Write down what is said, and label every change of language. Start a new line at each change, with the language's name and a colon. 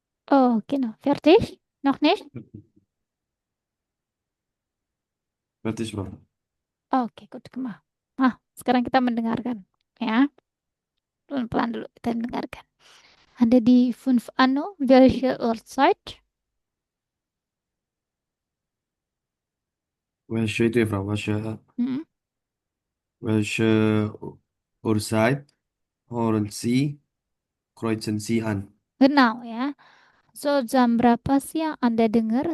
German: Oh, genau. Fertig? Noch nicht? Fertig, Bro. Oke, gut gemacht.
Indonesian: Nah, sekarang kita mendengarkan. Ya, pelan-pelan dulu kita mendengarkan. Ada di 5 Anno,
German: welche Uhrzeit?
Indonesian: Welche itu ya, Bro? Hmm.
German: Welche Uhrzeit hören Sie, kreuzen Sie an? Genau ya.
Indonesian: So, jam berapa sih yang Anda dengar?